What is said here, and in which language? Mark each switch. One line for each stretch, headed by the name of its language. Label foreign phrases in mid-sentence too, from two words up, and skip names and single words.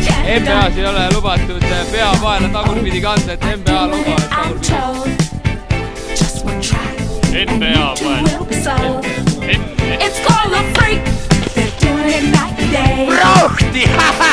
Estonian: NBA-s ei ole lubatud pea paela tagurpidi kanda, et NBA logo on tagurpidi. NBA pael.
English: It's called a freak. They're doing it night and day.
Estonian: Rohti!